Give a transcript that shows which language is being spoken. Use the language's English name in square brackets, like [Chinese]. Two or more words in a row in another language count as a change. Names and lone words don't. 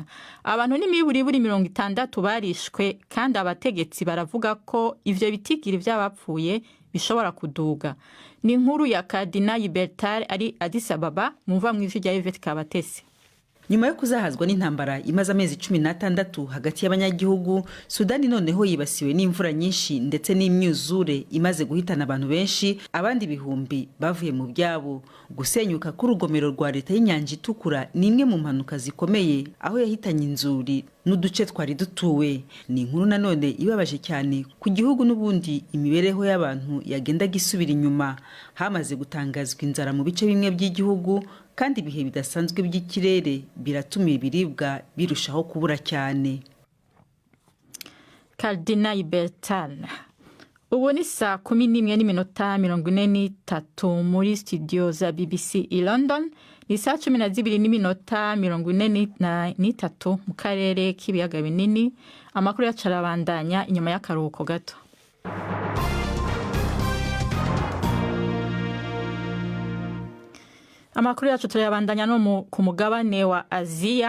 [Rundi] Abantu n'imiburi 60 barishwe kandi abategetsi baravuga ko ivyo bitigiri by'abapfuye bishobora kuduga. Ni inkuru ya Kadina Ibertar ari Addis Ababa muva mu ijwi rya Yvette Kabatesi. Nyuma yo kuzahazwa n'intambara imaze amezi 16 hagati y'abanyagihugu, Sudani noneho yibasiwe n'imvura nyinshi ndetse n'imyuzure imaze guhitana abantu benshi, abandi bihumbi bavuye mu byabo. Gusenyuka k'urugomero rwa leta y'inyanja itukura ni imwe mu mpanuka zikomeye aho yahitanye inzuri n'uduce twari dutuwe. Ni inkuru nanone ibabaje cyane ku gihugu n'ubundi imibereho y'abantu yagendaga isubira inyuma. Hamaze gutangazwa inzara mu bice bimwe by'igihugu kandi ibihe bidasanzwe by'ikirere biratuma ibiribwa birushaho kubura cyane. Kadina Ibertar. Ubu ni saa 11:43 muri studio za BBC i London, ni saa 12:43 mu karere k'ibiyaga binini. Amakuru yacarabandanya inyuma y'akaruhuko gato. Amakuru yacu turayabandanya no ku mugabane wa Aziya.